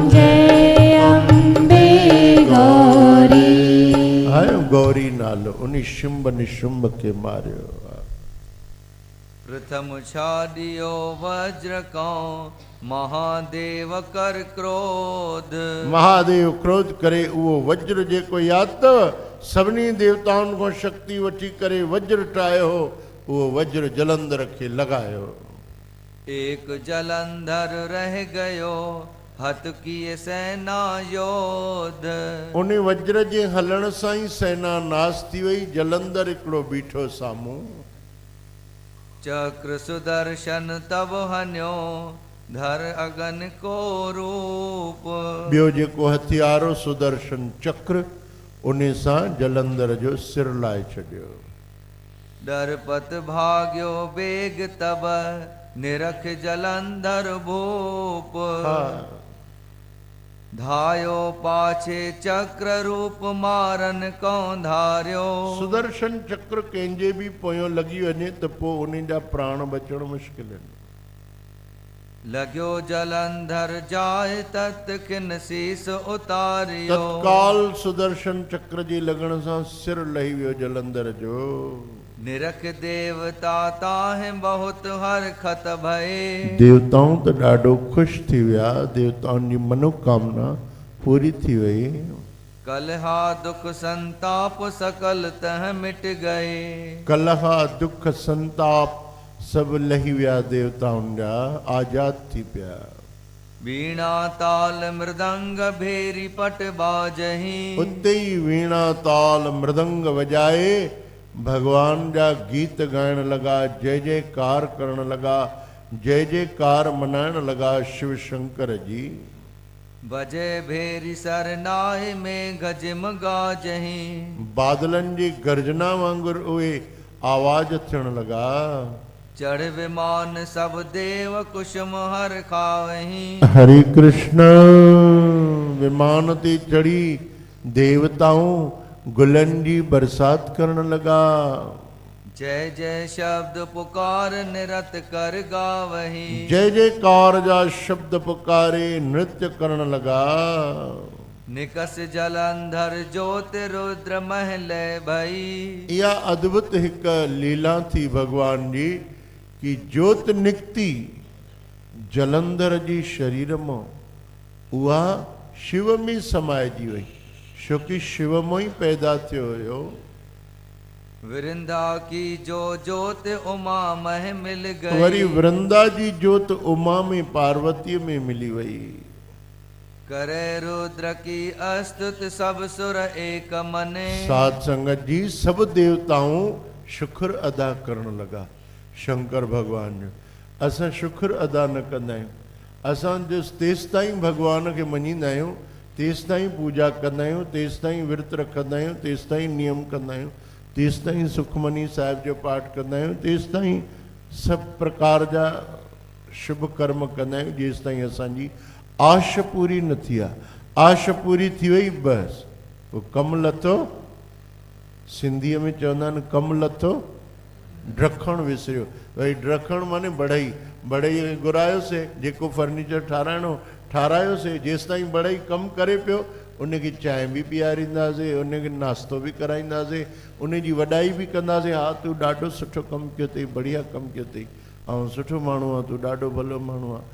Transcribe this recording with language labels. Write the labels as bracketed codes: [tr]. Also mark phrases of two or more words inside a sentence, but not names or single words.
[hi] जय अम्बे गौरी [sd] आयो गौरी नालो उन शुंभ निशुंभ के मारियो [bra] प्रथम छाडियो वज्र को महादेव कर क्रोध [sd] महादेव क्रोध करे उहो वज्र जेको यादि अथव सभिनी देवताउनि खां शक्ति वठी करे वज्र ठाहियो हो उहो वज्र जलंधर खे लॻायो [bra] एक जलंधर रह गयो हत किए सेना योध [sd] उन वज्र जे हलण सां ई सेना नाश थी वई जलंधर हिकिड़ो बीठो साम्हूं [bra] चक्र सुदर्शन तब हन्यो धर अगन को रूप [sd] ॿियो जेको हथियारो सुदर्शन चक्र उन्हें सां जलंधर जो सिर लाए छॾियो। [bra] डरपत भाग्यो बेग तब निरख जलंधर भूप। धायो पाछे चक्र रूप मारन कौं धार्यो। [sd] सुदर्शन चक्र कंहिंजे बि पोयों लॻी वञे त पोइ उन्हनि जा प्राण बचण मुश्किल आहिनि। [bra] लग्यो जलंधर जाए तत् किन शीस उतारियो। [sd] तत्काल सुदर्शन चक्र जे लॻण सां सिर लही वियो जलंधर जो। [bra] निरख देवता ताहि बहुत हरखत भये। [sd] देवताऊं त ॾाढो ख़ुशि थी विया, देवताउनि जी मनोकामना पूरी थी वई। [bra] कलहा दुख संताप सकल तह मिट गए। [sd] कलहा दुख संताप सब लही विया देवताउनि जा, आजाद थी पिया। [bra] वीणा ताल मृदंग भेरी पट बाजही। [sd] उते ई वीणा ताल मृदंग वजाए भगवान जा गीत ॻाइण लॻा, जय जयकार करण लॻा, जय जयकार मनाइण लॻा शिव शंकर जी। [bra] बजे भेरी सरनाए में गजम गाजही। [sd] बादलनि जी गर्जना वांगुरु उहे आवाज थियण लॻा। [bra] चढ़ विमान सब देव कुसुम हर खावही। [sa] हरे कृष्ण। [sd] विमान ते चढ़ी देवताऊं गुलनि जी बरसात करण लॻा। [bra] जय जय शब्द पुकार निरत कर गावही। [sd] जय जयकार जा शब्द पुकारे नृत्य करण लॻा। [bra] निकस जलंधर ज्योति रुद्र महल भई। [sd] इहा अद्भुत हिकु लीला थी भगवान जी कि ज्योत निकती जलंधर जी शरीर मां, उहा शिव में समाइजी वई, छोकी शिव मां ई पैदा थियो हुयो। [bra] वृंदा की जो ज्योत उमा मह मिल गई। [sd] वरी वृंदा जी ज्योत उमा में पार्वती में मिली वई। [bra] करे रुद्र की अस्तुत सब सुर एक मने। [sd] साध संगत जी सब देवताऊं शुक्र अदा करण लगा शंकर भगवान जो। असां शुक्र अदा न कंदा आहियूं। असां जो तेसि ताईं भगवान खे मञींदा आहियूं, तेसि ताईं पूजा कंदा आहियूं, तेसि ताईं विर्त रखंदा आहियूं, तेसि ताईं नियम कंदा आहियूं, तेसि ताईं सुखमनी साहिब जो पाठ कंदा आहियूं, तेसि ताईं सभु प्रकार जा शुभ कर्म कंदा आहियूं, जेसि ताईं असांजी आश पूरी न थी आहे। आश पूरी थी वई बसि पोइ कमु लथो। सिंधीअ में चवंदा आहिनि कमु लथो ड्रखण विसरियो। भई ड्रखण माने बढ़ई। बढ़ई घुरायोसीं, जेको फर्नीचर ठाराइणो ठारायोसीं, जेसि ताईं बढ़ई कमु करे पियो उनखे चांहि बि पीआरींदासीं, उनखे नाश्तो बि कराईंदासीं, उनजी वॾाई बि कंदासीं। हा तूं ॾाढो सुठो कमु कयो अथई, बढ़िया कमु कयो अथई, ऐं सुठो माण्हू आहे, तूं ॾाढो भलो माण्हू आहे।